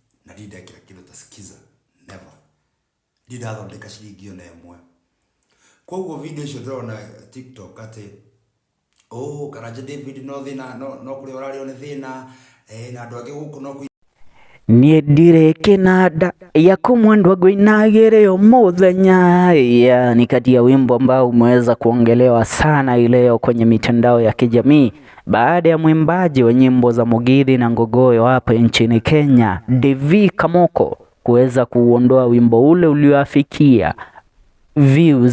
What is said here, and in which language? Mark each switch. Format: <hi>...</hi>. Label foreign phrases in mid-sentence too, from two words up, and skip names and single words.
<ki>na ndindekira kindu ta skiza never ndindathondeka ciringi ona ĩmwe. Koguo video icio ndĩrona TikTok ati Karanja David no thina no kuri orario ni thina na andu angi guku no</ki> <sw>Niĩ Ndirikinanda yako mwendo gwinagire yo muthenya ni kati ya wimbo ambao umeweza kuongelewa sana ileo kwenye mitandao ya kijamii baada ya mwimbaji wa nyimbo za Mugithi na Ngogoyo hapa nchini Kenya DAVY Kamoko kuweza kuondoa wimbo ule ulioafikia views</sw>